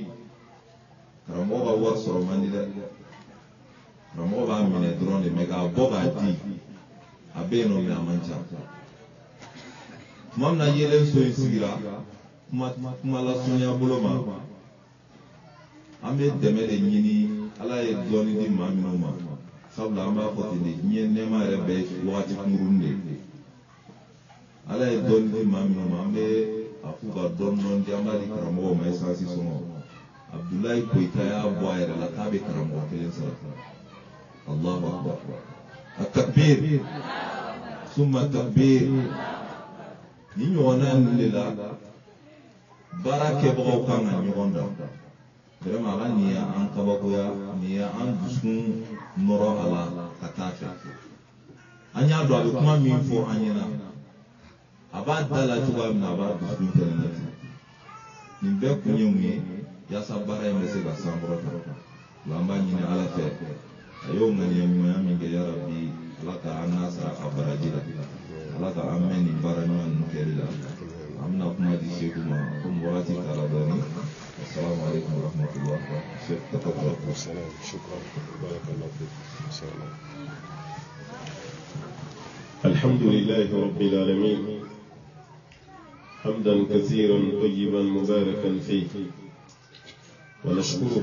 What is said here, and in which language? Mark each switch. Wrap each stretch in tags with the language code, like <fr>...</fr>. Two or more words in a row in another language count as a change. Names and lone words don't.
<bm>sɔrɔ man di dɛ karamɔgɔ b'a minɛ dɔrɔn de mɛ k'a bɔ k'a di a bɛ yen nɔ mɛ a man ca tuma min na yelenso in sigira kuma lasunya bolo ma an bɛ dɛmɛ de ɲini ala ye dɔɔnin di maa minnu ma sabula an b'a fɔ ten de diɲɛ nɛɛma yɛrɛ bɛɛ ye wagati kunkurunin de ala ye dɔɔnin di maa minnu ma an bɛ a f'u ka dɔɔnin di an b'a di karamɔgɔw ma esansi sɔngɔ Abdoulaye Koyita y'a bɔ a yɛrɛ la k'a bɛ karamɔgɔ kelen sara</bm> <ar>الله أكبر التكبير ثم تكبير</ar> <bm>ni ɲɔgɔnna ninnu de la baara kɛbagaw kan ka ɲɔgɔn dan vraiment ala ni y'an kabakoya ni y'an dusukun nɔrɔ a la ka taa fɛ an y'a dɔn a bɛ kuma min fɔ an ɲɛna a b'a da la cogoya min na a b'a dusukun fɛnɛ na ten nin bɛɛ kun ye mun ye yaasa baara in bɛ se ka sankɔrɔta o la an b'a ɲini ala fɛ a y'o ŋaniya ɲumanya min kɛ</bm> <ar>يا رب</ar> <bm>ala ka an n'a sara a baraji la ala ka an mɛn nin baara ɲuman ninnu kɛli la an bɛna kuma di Seku ma komi wagati taara dɔɔnin</bm> <ar>السلام عليكم ورحمة الله وبركاته. السلام شكرا بارك الله فيك إن شاء الله. الحمد لله رب العالمين حمدا كثيرا طيبا مباركا فيه ونشكره</ar>